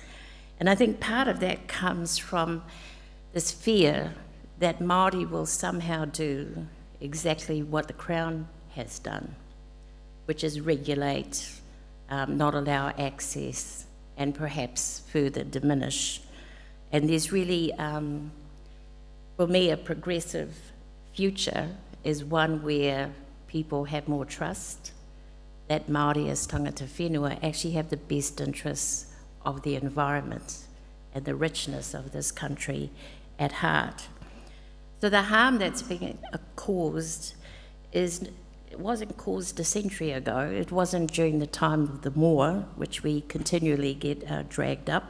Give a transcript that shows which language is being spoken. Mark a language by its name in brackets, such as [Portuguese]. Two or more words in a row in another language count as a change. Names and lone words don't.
[English] And I think part of that comes from this fear that Māori will somehow do exactly what the Crown has done, which is regulate, not allow access, and perhaps further diminish. And there's really, for me, a progressive future is one where people have more trust that Māori as [Māori] tangata whenua [English] actually have the best interests of the environment and the richness of this country at heart. So the harm that's being caused is wasn't caused a century ago. It wasn't during the time of the Moor, which we continually get dragged up.